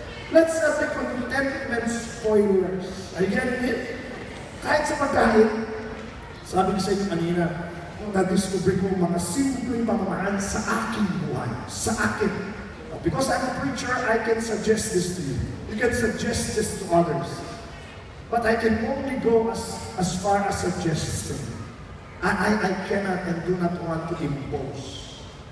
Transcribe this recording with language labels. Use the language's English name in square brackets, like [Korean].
[English] Let's not be contentment spoilers. Are you getting it? [Filipino] Kahit sa pagkain, sabi ko sa inyo kanina, na-discover ko mga simpleng pamamaraan sa aking buhay, sa akin. [English] Because I'm a preacher, I can suggest this to you. You can suggest this to others. But I can only go as far as suggesting. I cannot and do not want to impose.